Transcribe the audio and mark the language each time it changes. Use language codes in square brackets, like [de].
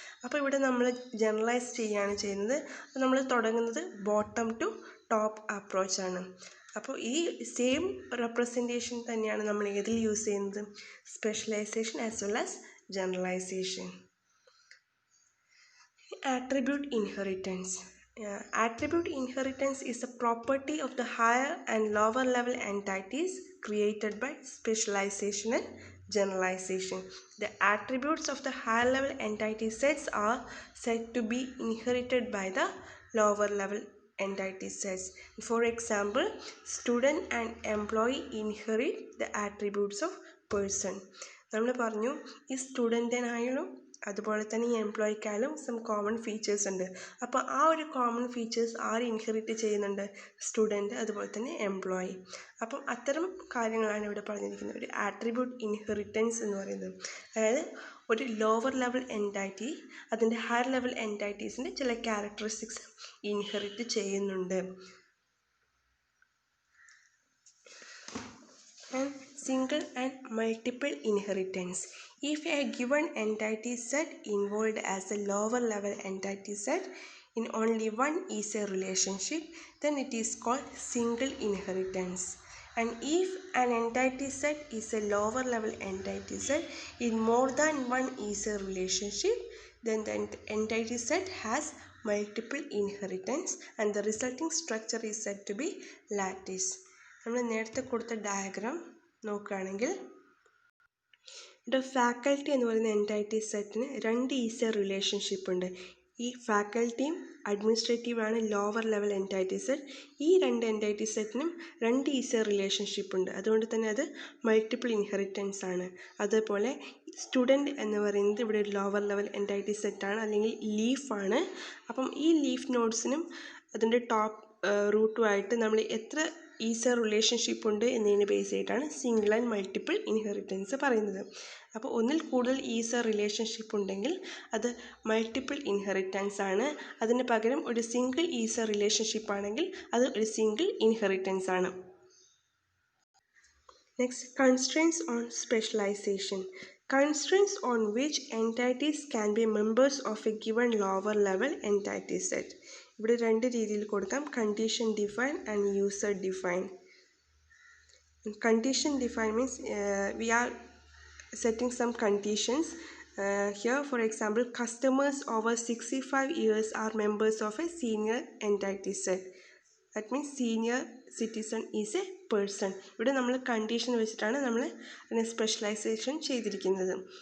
[ml] അപ്പോൾ ഇവിടെ നമ്മൾ ജനറലൈസ് ചെയ്യുകയാണ് ചെയ്യുന്നത്. നമ്മൾ തുടങ്ങുന്നത് ബോട്ടം ടു ടോപ്പ് അപ്രോച്ചാണ്. അപ്പോൾ ഈ സെയിം റെപ്രസെൻറ്റേഷൻ തന്നെയാണ് നമ്മൾ ഏതിൽ യൂസ് ചെയ്യുന്നത്, specialisation as well as generalisation. [en] Attribute inheritance. Attribute inheritance is a property of the higher and lower level entities created by specialization and generalization. The attributes of the higher level entity sets are said to be inherited by the lower level entity sets. For example, student and employee inherit the attributes of person. [ml] നമ്മൾ പറഞ്ഞു ഈ സ്റ്റുഡൻറ്റിനായാലും അതുപോലെ തന്നെ ഈ എംപ്ലോയിക്കായാലും some common features ഉണ്ട്. അപ്പോൾ ആ ഒരു കോമൺ ഫീച്ചേഴ്സ് ആര് ഇൻഹെറിറ്റ് ചെയ്യുന്നുണ്ട്? സ്റ്റുഡൻറ്റ് അതുപോലെ തന്നെ എംപ്ലോയി. അപ്പം അത്തരം കാര്യങ്ങളാണ് ഇവിടെ പറഞ്ഞിരിക്കുന്നത്. ഒരു ആട്രിബ്യൂട്ട് ഇൻഹെറിറ്റൻസ് എന്ന് പറയുന്നത്, അതായത് ഒരു ലോവർ ലെവൽ എൻറ്റൈറ്റി അതിൻ്റെ ഹയർ ലെവൽ എൻറ്റൈറ്റീസിൻ്റെ ചില ക്യാരക്ടറിസ്റ്റിക്സ് ഇൻഹെറിറ്റ് ചെയ്യുന്നുണ്ട്. [en] And single and multiple inheritance. If a given entity set involved as a lower level entity set in only one is a relationship, then it is called single inheritance. And if an entity set is a lower level entity set in more than one is a relationship, then the entity set has multiple inheritance and the resulting structure is said to be lattice. [ml] നമ്മൾ നേരത്തെ കൊടുത്ത diagram നോക്കുകയാണെങ്കിൽ ഇവിടെ faculty എന്ന് പറയുന്ന എൻറ്റൈറ്റി സെറ്റിന് 2 is A relationship ഉണ്ട്. ഈ ഫാക്കൽറ്റിയും അഡ്മിനിസ്ട്രേറ്റീവാണ് ലോവർ ലെവൽ എൻറ്റൈറ്റി സെറ്റ്. ഈ 2 എൻറ്റൈറ്റി സെറ്റിനും 2 ഈസ് എ റിലേഷൻഷിപ്പ് ഉണ്ട്. അതുകൊണ്ട് തന്നെ അത് മൾട്ടിപ്പിൾ ഇൻഹെറിറ്റൻസ് ആണ്. അതുപോലെ സ്റ്റുഡൻറ്റ് എന്ന് പറയുന്നത് ഇവിടെ ഒരു ലോവർ ലെവൽ എൻറ്റൈറ്റി സെറ്റാണ്, അല്ലെങ്കിൽ ലീഫാണ്. അപ്പം ഈ ലീഫ് നോഡ്സിനും അതിൻ്റെ ടോപ്പ് റൂട്ടുമായിട്ട് നമ്മൾ എത്ര ഈസ് എ റിലേഷൻഷിപ്പ് ഉണ്ട് എന്നതിന് ബേസ് ചെയ്തിട്ടാണ് സിംഗിൾ ആൻഡ് മൾട്ടിപ്പിൾ ഇൻഹെറിറ്റൻസ് പറയുന്നത്. അപ്പോൾ ഒന്നിൽ കൂടുതൽ ഈസ് എ റിലേഷൻഷിപ്പ് ഉണ്ടെങ്കിൽ അത് മൾട്ടിപ്പിൾ ഇൻഹെറിറ്റൻസ് ആണ്. അതിന് പകരം ഒരു സിംഗിൾ ഈസ് എ റിലേഷൻഷിപ്പ് ആണെങ്കിൽ അത് ഒരു സിംഗിൾ ഇൻഹെറിറ്റൻസ് ആണ്. [en] Next, constraints on specialization. Constraints on which entities can be members of a given lower level entity set. [ml] ഇവിടെ 2 രീതിയിൽ കൊടുക്കാം, condition define and user define. [en] Condition define means we are setting some conditions. Here for example, customers over 65 years are members of a senior entity set. That means senior citizen is a person. [ml] ഇവിടെ നമ്മൾ condition വെച്ചിട്ടാണ് നമ്മൾ അതിനെ specialisation ചെയ്തിരിക്കുന്നത്.